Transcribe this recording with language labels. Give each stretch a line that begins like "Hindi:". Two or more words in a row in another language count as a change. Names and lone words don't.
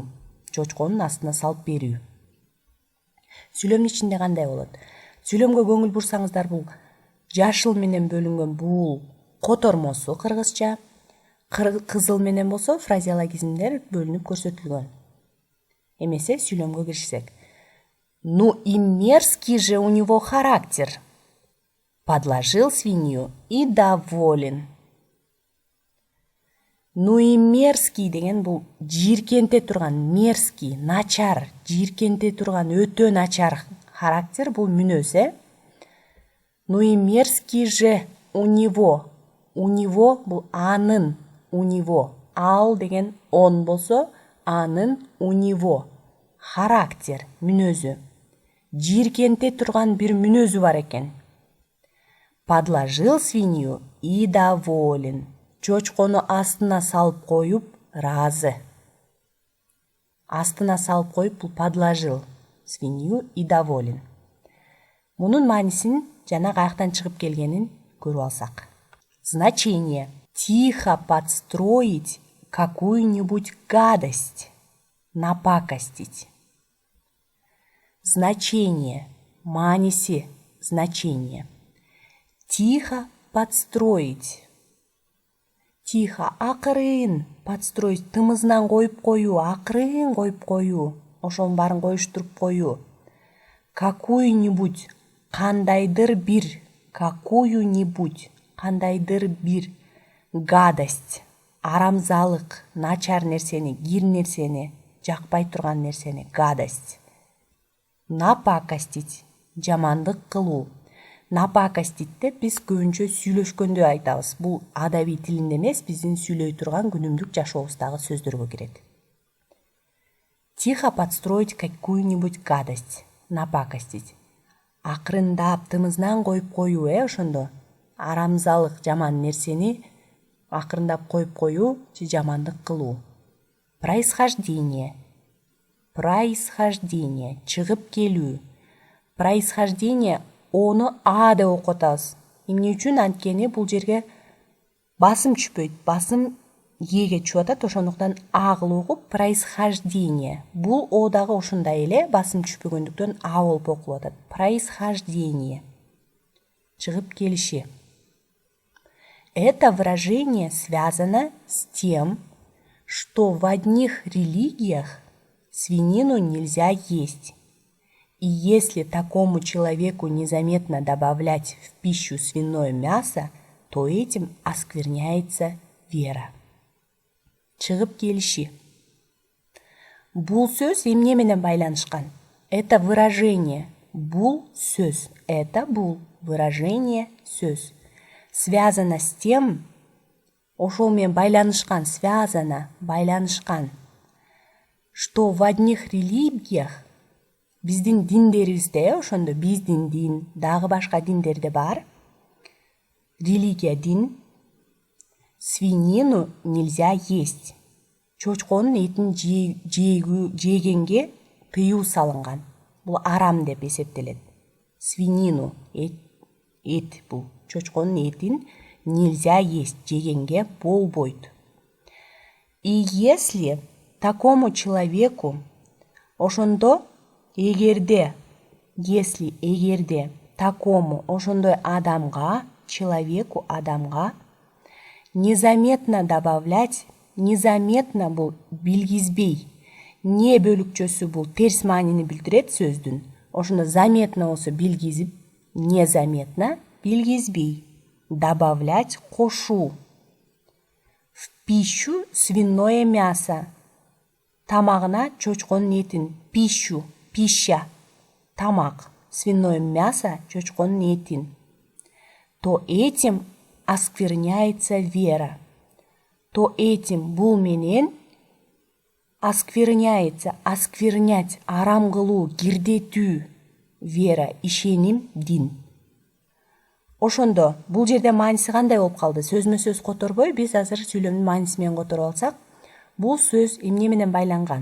Kyrgyz: Чочконун астына салып берүү. Сүйлөмдүн ичинде кандай болот? Сүйлөмгө көңүл бурсаңыздар, бул жашыл менен бөлүнгөн бул котормосу кыргызча, кызыл менен болсо фразеологизмдер бөлүнүп көрсөтүлгөн. Эмесе сүйлөмгө киришсек.
Russian: Ну и мерзкий же у него характер. Подложил свинью и доволен. Ну и мерзкий
Kyrgyz: деген бул жийиркенте турган, мерзкий, начар, жийиркенте турган, өтө начар характер, бул мүнөз,
Russian: Ну и мерзкий же у него. У него
Kyrgyz: бул анын,
Russian: у него.
Kyrgyz: Ал деген он болсо, анын
Russian: у него.
Kyrgyz: Характер, мүнөзү. Жийиркенте турган бир мүнөзү бар экен.
Russian: Подложил свинью и доволен.
Kyrgyz: Чочкону астына салып коюп, разы. Астына салып коюп, бул
Russian: подложил свинью и доволен.
Kyrgyz: Мунун маанисин жана каяктан чыгып келгенин көрүп алсак.
Russian: Значение. Тихо подстроить какую-нибудь гадость. Напакостить. Значение. Мааниси. Значение. Тихо подстроить. Тихо,
Kyrgyz: акырын подстроить. Тымызынан коюп коюу, акырын коюп коюу. Ошонун баарын коюштуруп коюу.
Russian: Какую-нибудь,
Kyrgyz: кандайдыр бир,
Russian: какую-нибудь,
Kyrgyz: кандайдыр бир гадость, арамзалык, начар нерсени, кир нерсени, жакпай турган нерсени, гадость. Напакостить, жамандык кылуу. Напакоститте биз көбүнчө сүйлөшкөндө айтабыз. Бул адабий тилинде эмес, биздин сүйлөй турган күнүмдүк жашообуздагы сөздөргө кирет.
Russian: Тихо подстроить какую-нибудь гадость. Напакостить.
Kyrgyz: Акырындап, тымызынан коюп коюу, ошондо. Арамзалык, жаман нерсени акырындап коюп коюу же жамандык кылуу.
Russian: Происхождение. Происхождение.
Kyrgyz: Чыгып келүү. Происхождение ону А деп окуп атабыз. Эмне үчүн? Анткени бул жерге басым түшпөйт. Басым Эге түшүп атат, ошондуктан А кылып окуп происхождение. Бул О дагы ошондой эле басым түшпөгөндүктөн А болуп окулуп атат. Происхождение. Чыгып келиши.
Russian: Это выражение связано с тем, что в одних религиях свинину нельзя есть. И если такому человеку незаметно добавлять в пищу свиное мясо, то этим оскверняется вера.
Kyrgyz: Чыгып келиши. Бул сөз эмне менен байланышкан?
Russian: Это выражение.
Kyrgyz: Бул сөз.
Russian: Это бул выражение сөз. Связано с тем,
Kyrgyz: ошол менен байланышкан, связано, байланышкан,
Russian: что в одних религиях,
Kyrgyz: биздин диндерибизде, ошондо биздин дин, дагы башка диндерде бар,
Russian: религия, дин, свинину нельзя есть.
Kyrgyz: Чочконун этин жегенге тыюу салынган. Бул арам деп эсептелет. Свинину, эт бул. Чочконун этин
Russian: нельзя есть,
Kyrgyz: жегенге болбойт.
Russian: И если такому человеку,
Kyrgyz: ошондо эгерде такому, ошондой адамга,
Russian: человеку, адамга незаметно добавлять, незаметно
Kyrgyz: бул билгизбей. Не бөлүкчөсү бул терс маанини билдирет сөздүн. Ошондо заметно болсо билгизип, незаметно билгизбей. Добавлять, кошуу.
Russian: пищу свиное мясо.
Kyrgyz: Тамағына чочконун этин.
Russian: Пищу, пища,
Kyrgyz: тамак.
Russian: Свиное мясо,
Kyrgyz: чочконун этин.
Russian: То этим оскверняется вера. То этим
Kyrgyz: бул менен
Russian: оскверняется, осквернять,
Kyrgyz: арам кылуу, кирдетүү, вера, ишеним, дин. Ошондо бул жерде мааниси кандай болуп калды? Сөзмө сөз которбой, биз азыр сүйлөмдүн мааниси менен которуп алсак, бул сөз эмне менен байланган?